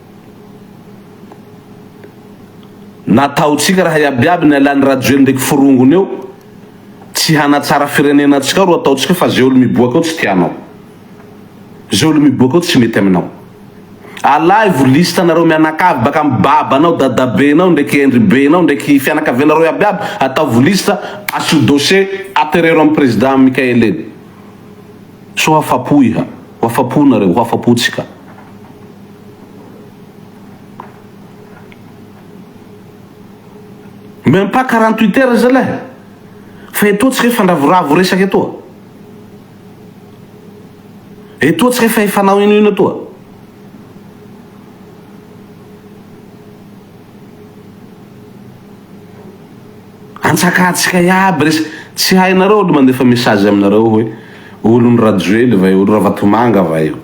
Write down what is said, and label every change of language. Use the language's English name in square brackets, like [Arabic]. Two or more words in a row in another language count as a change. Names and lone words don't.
[Malagasy] Nataotsika raha iabiaby ny alany rajoely ndraiky forongony eo tsy hanatsara firenena atsika ro ataotsika fa zay olo miboaka ao tsy tianao, zay olo miboaka ao tsy mety aminao. Alay volista nareo mianakavy baka amin'ny babanao, dadabenao ndraiky endribenao ndraiky fianakavianareo iabiaby atao volista asio dossier aterero amin'ny président Mikael eny. So hafapo iha, hafapo nareo, hafapotsika. [French] Même pas 48 heures [Malagasy] zalahy fa etoa tsika fandravoravo resaky etoa, etoa tsika fa ifanao ino etoa. Antsakatsika iaby resy tsy hainareo olo mandefa message aminareo hoe olony rajoely va io, olo ravatomanga va io.